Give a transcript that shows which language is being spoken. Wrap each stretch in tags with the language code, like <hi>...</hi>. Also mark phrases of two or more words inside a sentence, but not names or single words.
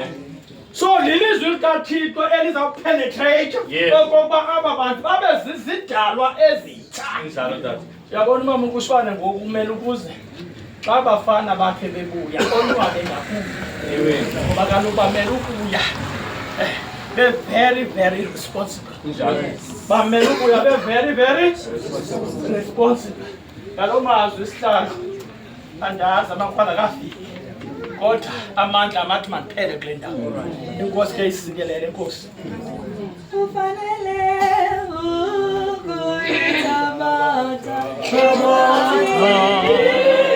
<xh>so lilizwi likathixo elizawupenetrate okokuba aba bantu babe zizidalwa ezitsha Njalo tata. yabona umama ukushwane ngoku kumele ukuze xa bafana bakhe bebuya onwabe ngakumbi ngoba kaloku bamele ukuya be-</xh> <en>very very responsible</en> <xh>bamele ukuya be-</xh> <en>very very responsible</en> <xh>ngalo mazwi isihlalo andazi amakhwala kafiki kodwa amandla amathi mandiphele kule ndawo inkosi ke isikelele enkosi Ufanele ukuyithabatha</xh>